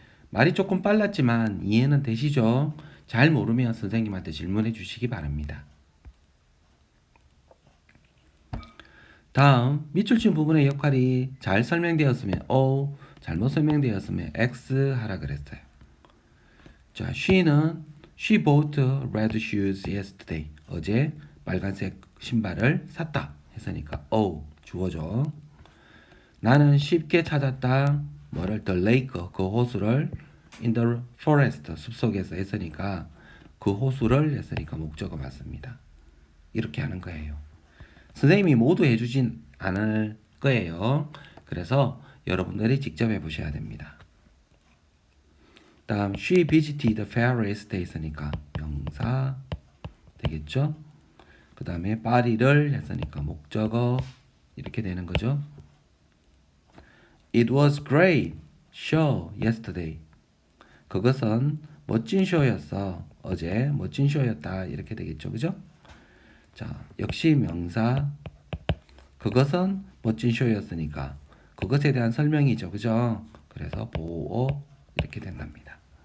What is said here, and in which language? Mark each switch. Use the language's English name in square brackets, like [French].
[Korean] 말이 조금 빨랐지만 이해는 되시죠? 잘 모르면 선생님한테 질문해 주시기 바랍니다. 다음 밑줄 친 부분의 역할이 잘 설명되었으면 O, 잘못 설명되었으면 X 하라 그랬어요. 자, [English] she bought red shoes yesterday. [Korean] 어제 빨간색 신발을 샀다 했으니까 O 주어죠. 나는 쉽게 찾았다. 뭐를? [English] the lake, [Korean] 그 호수를 [English] in the forest, [Korean] 숲속에서 했으니까 그 호수를 했으니까 목적어 맞습니다. 이렇게 하는 거예요. 선생님이 모두 해주진 않을 거예요. 그래서 여러분들이 직접 해보셔야 됩니다. 다음 [English] she visited the fair yesterday [Korean] 했으니까 명사 되겠죠. 그 다음에 파리를 했으니까 목적어 이렇게 되는 거죠. [English] It was great show yesterday. [Korean] 그것은 멋진 쇼였어. 어제 멋진 쇼였다 이렇게 되겠죠. 그죠? 자, 역시 명사. 그것은 멋진 쇼였으니까 그것에 대한 설명이죠. 그죠? 그래서 보호 이렇게 된답니다.